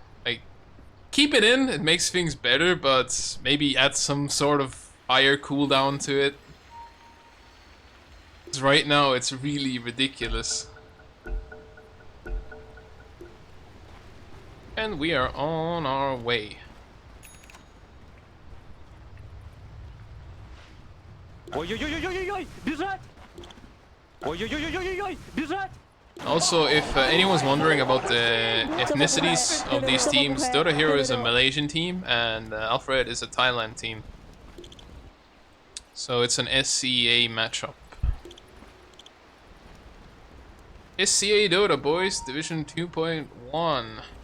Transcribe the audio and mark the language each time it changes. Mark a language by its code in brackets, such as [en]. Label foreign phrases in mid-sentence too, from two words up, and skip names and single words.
[en] Like, keep it in, it makes things better, but maybe add some sort of higher cooldown to it. 'Cause right now it's really ridiculous. And we are on our way. [ru] Ой-ой-ой-ой-ой-ой! Бежать! Ой-ой-ой-ой-ой-ой! Бежать! [en] Also, if anyone's wondering about the ethnicities of these teams, DotaHero is a Malaysian team and Alfred is a Thailand team. So it's an SCA matchup. SCA Dota, boys, Division 2.1.